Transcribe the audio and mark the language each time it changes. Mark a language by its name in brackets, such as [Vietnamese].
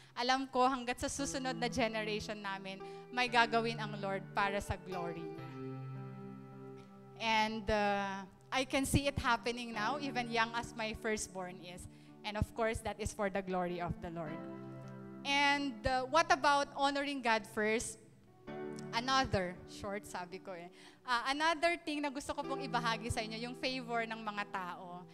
[Filipino] Alam ko hanggat sa susunod na generation namin, may gagawin ang Lord para sa glory niya. [English] And I can see it happening now, even young as my firstborn is. And of course, that is for the glory of the Lord. And what about honoring God first? [Filipino] Another, short sabi ko another thing na gusto ko pong ibahagi sa inyo, yung favor ng mga tao.